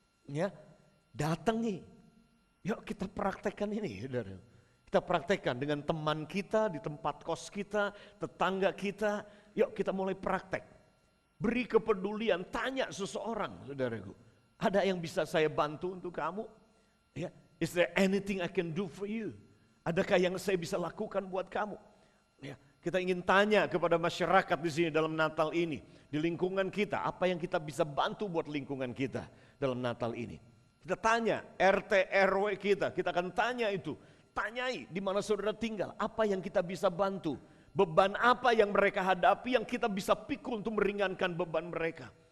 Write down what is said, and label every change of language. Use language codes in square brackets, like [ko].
[id] Ya, datangi. Yuk kita praktekkan ini. Kita praktekkan dengan teman kita, di tempat kos kita, tetangga kita. Yuk kita mulai praktek. Beri kepedulian, tanya seseorang, saudaraku. Ada yang bisa saya bantu untuk kamu? Ya. [en] Is there anything I can do for you? [id] Adakah yang saya bisa lakukan buat kamu? Ya, kita ingin tanya kepada masyarakat di sini dalam Natal ini, di lingkungan kita, apa yang kita bisa bantu buat lingkungan kita dalam Natal ini. Kita tanya RT RW kita akan tanya itu, tanyai di mana saudara tinggal, apa yang kita bisa bantu, beban apa yang mereka hadapi yang kita bisa pikul untuk meringankan beban mereka.